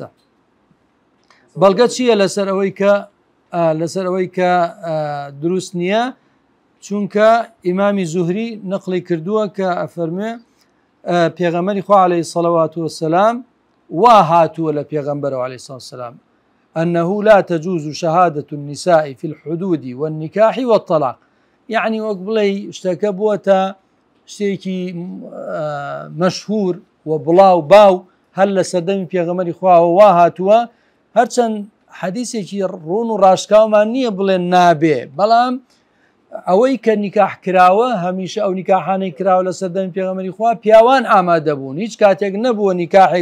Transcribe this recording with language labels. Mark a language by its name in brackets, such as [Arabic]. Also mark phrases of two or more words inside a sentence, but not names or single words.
[Central Kurdish] بەڵگە چییە لەسەر ئەوەی کە دروست نییە؟ چونکە ئیمامی زوهری نقلی کردووە کە ئەفەرمێ پێغەمبەری خوا [Arabic] عەلەیهی الصەلەوات وەسسەلام [Central Kurdish] وا هاتووە لە پێغەمبەرەوە [Arabic] عەلەیهی الصەلات وەسسەلام أنه لا تجوز شهادة النساء في الحدود والنكاح والطلاق. [Central Kurdish] يعني وەک بڵێ شتەکە بووەتە شتێکی مەشهور و بڵاو باو هەر لە سەردەمی پێغەمبەری خواوە وا هاتووە هەرچەند حەدیثێکی ڕوون و ڕاشکاومان نییە بڵێن نابێ بەڵام ئەوەی کە نیکاح کراوە هەمیشە ئەو نیکاحانەی کراوە لە سەردەمی پێغەمبەری خوا پیاوان ئامادە بوون هیچ کاتێک نەبووە نیکاحێک